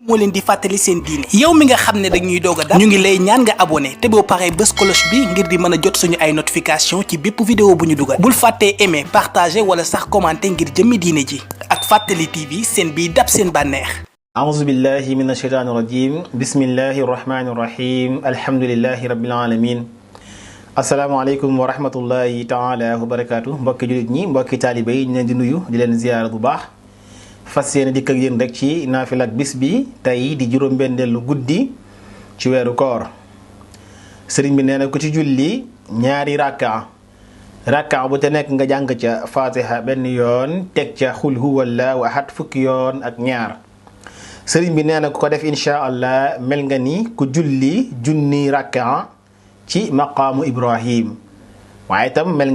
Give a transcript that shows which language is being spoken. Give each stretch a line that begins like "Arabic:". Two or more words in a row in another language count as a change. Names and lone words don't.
Wolof: moo leen di fàttali seen diine yow mi nga xam ne dañuy doog a dab ñu ngi lay ñaan nga abonné te boo paree bës cloche bi ngir di mën a jot suñu ay notification ci bépp vidéo bu ñu dugal bul fàttee
French: aimer partager
Wolof: wala sax commenter ngir jëmmi diine ji ak Fàttali TV seen biy dab seen bànneex.
Arabic: أعوذ بالله من الشيطان الرجيم بسم الله الرحمن الرحيم الحمد لله رب العالمين السلام عليكم ورحمة الله تعالى وبركاته
Wolof: mbokki jullit ñi mbokki taalibe yi ñu leen di nuyu di leen ziyaara bu baax fas yéene dikk ak yéen rek ci naafila ak bis bi tey di juróom-benneelu guddi ci weeru koor sëriñ bi nee na ku ci julli ñaari rakka bu te nekk nga jàng ca fatiha benn yoon teg ca
Arabic: قل هو الله أحد
Wolof: fukki yoon ak ñaar sëriñ bi nee na ku ko def
Arabic: إن شاء الله
Wolof: mel nga ni ku julli junni rakka ci maqaamu Ibrahim waaye itam mel nga